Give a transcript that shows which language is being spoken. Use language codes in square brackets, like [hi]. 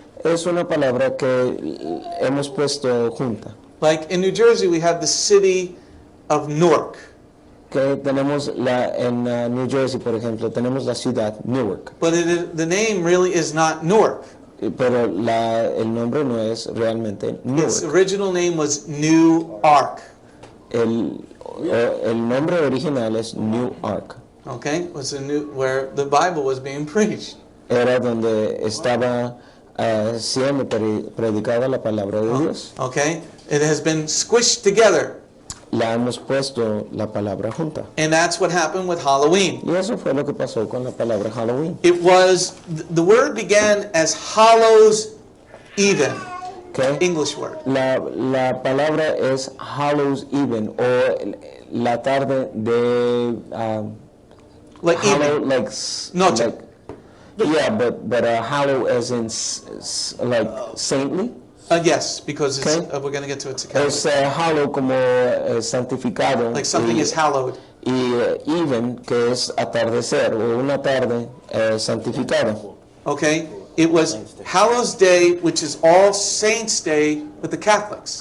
[es] Es una palabra que hemos puesto junta. [en] Like in New Jersey, we have the city of Newark. [es] Que tenemos en New Jersey, por ejemplo, tenemos la ciudad Newark. [en] But the name really is not Newark. [es] Pero el nombre no es realmente Newark. [en] Its original name was New Ark. [es] El nombre original es New Ark. [en] Okay, was where the Bible was being preached. [es] Era donde estaba siendo predicada la palabra de Dios. [en] Okay, it has been squished together. [es] La hemos puesto la palabra junta. [en] And that's what happened with Halloween. [es] Y eso fue lo que pasó con la palabra Halloween. [en] It was, the word began as Hallows Even. Okay. English word. [es] La palabra es Hallows Even, o la tarde de [en] Like Hallow, even. like [es] Noche. [en] like, yeah, but Hallow as in like saintly. Yes, because it's, Okay. we're going to get to it. [es] Es Hallow como santificado. [en] Like something is hallowed. [es] Y even, que es atardecer, o una tarde santificada. [en] Okay, it was Hallows Day, which is All Saints Day with the Catholics.